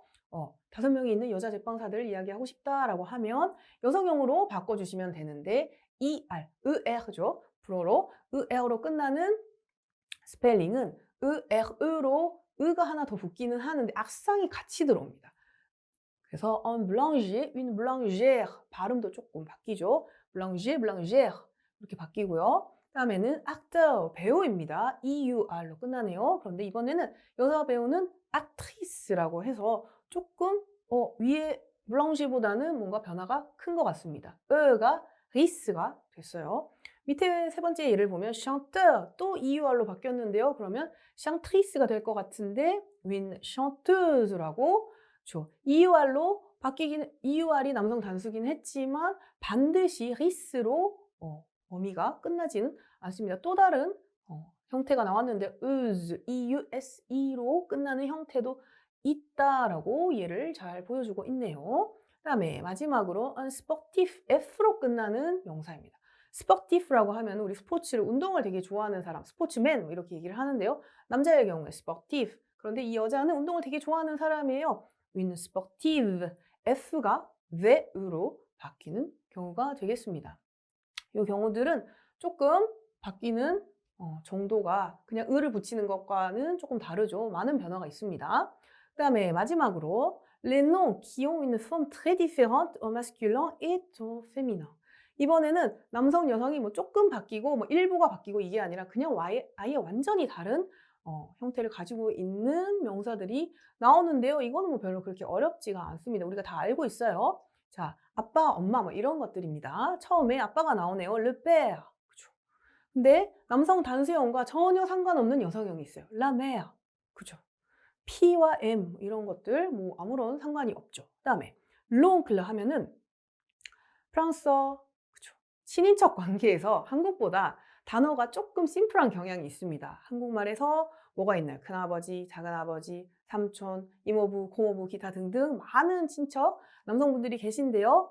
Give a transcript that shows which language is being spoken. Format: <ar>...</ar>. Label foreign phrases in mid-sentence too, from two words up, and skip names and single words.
<ko>5명이 있는 여자 제빵사들을 이야기하고 싶다라고 하면 여성형으로 바꿔주시면 되는데 ER죠. 불어로 ER로 끝나는 스펠링은 ER로 으가 하나 더 붙기는 하는데 악상이 같이 들어옵니다. 그래서</ko> <fr>un boulanger, une boulangère</fr> <ko>발음도 조금 바뀌죠.</ko> <fr>boulanger, boulangère</fr> <ko>이렇게 바뀌고요. 다음에는 acteur, 배우입니다. EUR로 끝나네요. 그런데 이번에는 여자 배우는 actrice라고 해서 조금 위에 블랑시보다는 뭔가 변화가 큰 것 같습니다. 가 리스가 됐어요. 밑에 세 번째 예를 보면 chanteur 또 EUR로 바뀌었는데요. 그러면 chantrice가 될 것 같은데</ko> <fr>une chanteuse</fr> <ko>라고 EUR로 바뀌긴 EUR이 남성 단수긴 했지만 반드시 리스로 어미가 끝나지는 않습니다. 또 다른 형태가 나왔는데 EUSE로 끝나는 형태도 있다라고 예를 잘 보여주고 있네요. 그다음에 마지막으로</ko> <fr>un sportif</fr> <ko>F로 끝나는 명사입니다. 스포티프라고 하면 우리 스포츠를 운동을 되게 좋아하는 사람, 스포츠맨 이렇게 얘기를 하는데요. 남자의 경우에 스포티프. 그런데 이 여자는 운동을 되게 좋아하는 사람이에요.</ko> <fr>une sportive.</fr> <ko>F가 the으로 바뀌는 경우가 되겠습니다. 이 경우들은 조금 바뀌는 정도가 그냥 을을 붙이는 것과는 조금 다르죠. 많은 변화가 있습니다. 그 다음에 마지막으로</ko> <fr>les noms qui ont une forme très différente au masculin et au féminin.</fr> <ko>이번에는 남성, 여성이 뭐 조금 바뀌고 뭐 일부가 바뀌고 이게 아니라 그냥 아예 완전히 다른 형태를 가지고 있는 명사들이 나오는데요. 이거는 뭐 별로 그렇게 어렵지가 않습니다. 우리가 다 알고 있어요. 자, 아빠, 엄마 뭐 이런 것들입니다. 처음에 아빠가 나오네요.</ko> <fr>le père.</fr> <ko>그죠? 근데 남성 단수형과 전혀 상관없는 여성형이 있어요.</ko> <fr>la mère.</fr> <ko>그죠? P와 M 이런 것들 뭐 아무런 상관이 없죠. 그다음에 l'oncle 하면은 프랑스어, 그쵸. 친인척 관계에서 한국보다 단어가 조금 심플한 경향이 있습니다. 한국말에서 뭐가 있나요? 큰아버지, 작은아버지, 삼촌, 이모부, 고모부, 기타 등등 많은 친척, 남성분들이 계신데요.</ko>